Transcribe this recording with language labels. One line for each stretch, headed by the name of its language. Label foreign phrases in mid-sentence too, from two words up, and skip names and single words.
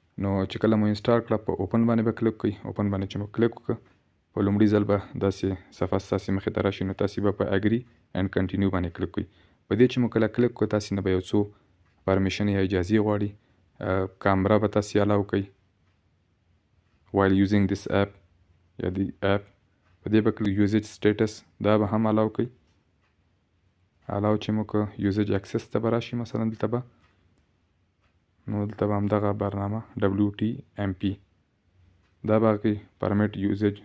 Pashto: نو چې کله مو انسټال کړه په اوپن باندې به کلیک کړئ. اوپن باندې چې مو کلیک وکړه په لومړي ځل به داسې صفحه ستاسې مخې ته راشي. نو تاسې به په
English: agree and continue
Pashto: باندې کلیک کړئ. په دې چې مو کله کلیک کړه تاسې نه به یو څو پرمیشن یا اجازې غواړي. کامرا به تاسې الاو کوئ
English: while using this app
Pashto: یا
English: the app.
Pashto: په دې به کلیک
English: usage stats
Pashto: دا به هم الاو کوئ. الاو چې مو که
English: usage access
Pashto: ته به راشي مثلا دلته به نو دلته به همدغه برنامه WTMP دا به کوي
English: permit usage.